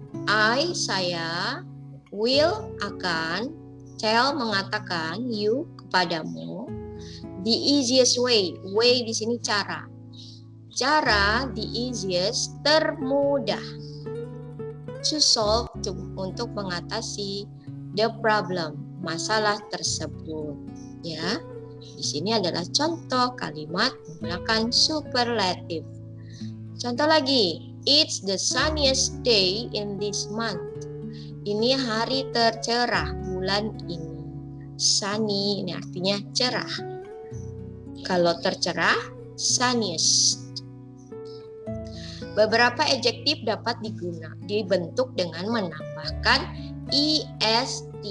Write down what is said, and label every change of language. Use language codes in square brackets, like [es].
[en] I, [id] saya, [en] will, [id] akan, [en] tell, [id] mengatakan, [en] you, [id] kepadamu, [en] the easiest way, [id] di sini cara, [en] the easiest, [id] termudah, [en] to solve, [id] untuk mengatasi, [en] the problem, [id] masalah tersebut, ya. Di sini adalah contoh kalimat menggunakan superlatif. Contoh lagi, [en] it's the sunniest day in this month. [id] Ini hari tercerah bulan ini. Sunny ini artinya cerah. Kalau tercerah, sunniest. Beberapa adjektif dapat dibentuk dengan menambahkan est.